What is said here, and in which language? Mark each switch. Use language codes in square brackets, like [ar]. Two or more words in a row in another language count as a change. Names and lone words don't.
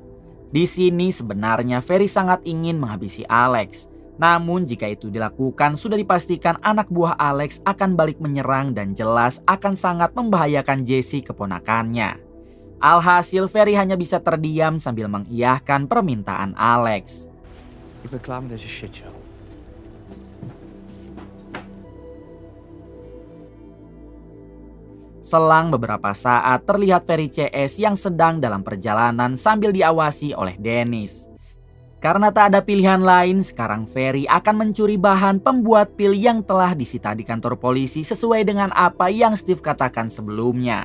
[id] Di sini sebenarnya Ferry sangat ingin menghabisi Alex. Namun jika itu dilakukan sudah dipastikan anak buah Alex akan balik menyerang dan jelas akan sangat membahayakan Jesse keponakannya. Alhasil Ferry hanya bisa terdiam sambil mengiyahkan permintaan Alex. [nl] Ik ben klaar met deze shitshow. [id] Selang beberapa saat terlihat Ferry CS yang sedang dalam perjalanan sambil diawasi oleh Dennis. Karena tak ada pilihan lain, sekarang Ferry akan mencuri bahan pembuat pil yang telah disita di kantor polisi sesuai dengan apa yang Steve katakan sebelumnya.